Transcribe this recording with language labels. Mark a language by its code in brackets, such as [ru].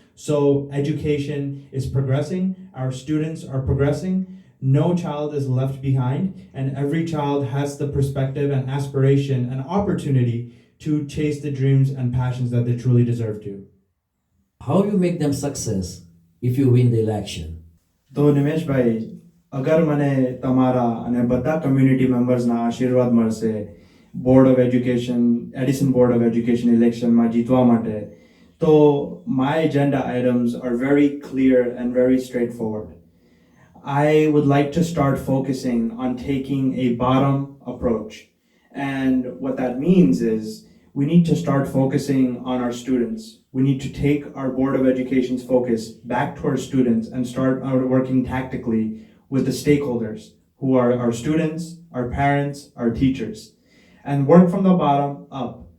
[en] So education is progressing, our students are progressing, no child is left behind, and every child has the perspective and aspiration and opportunity to chase the dreams and passions that they truly deserve to. How you make them success if you win the election? [gu] તો નિમેશભાઈ, અગર મને તમારા અને બધા community મેમ્બર્સના આશીર્વાદ મળશે board of education Edison board of education ઇલેક્શનમાં જીતવા માટે, તો [en] my agenda items are very clear and very straightforward. I would like to start focusing on taking a bottom approach. And what that means is we need to start focusing on our students. We need to take our Board of Education's focus back to our students and start working tactically with the stakeholders, who are our students, our parents, our teachers, and work from the bottom up.